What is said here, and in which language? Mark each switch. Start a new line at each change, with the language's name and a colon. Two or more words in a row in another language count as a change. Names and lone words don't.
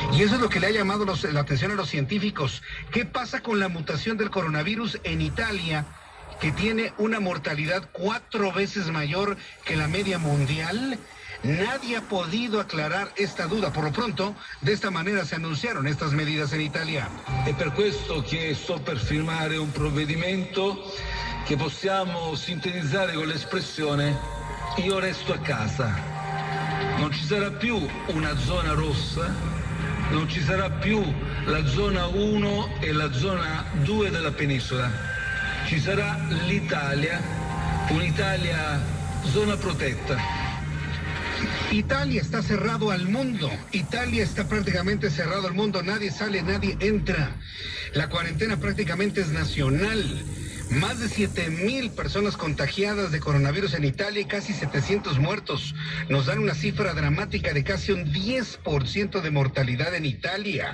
Spanish: Y eso es lo que le ha llamado la atención a los científicos. ¿Qué pasa con la mutación del coronavirus en Italia, que tiene una mortalidad 4 veces mayor que la media mundial? Nadie ha podido aclarar esta duda. Por lo pronto, de esta manera se anunciaron estas medidas en Italia.
Italian: È per questo che sto per firmare un provvedimento che possiamo sintetizzare con l'espressione io resto a casa. Non ci sarà più una zona rossa, non ci sarà più la zona 1 e la zona 2 della penisola. Ci sarà l'Italia, un'Italia zona protetta.
Spanish: Italia está cerrado al mundo. Italia está prácticamente cerrado al mundo. Nadie sale, nadie entra. La cuarentena prácticamente es nacional. Más de 7,000 personas contagiadas de coronavirus en Italia y casi 700 muertos. Nos dan una cifra dramática de casi un 10% de mortalidad en Italia.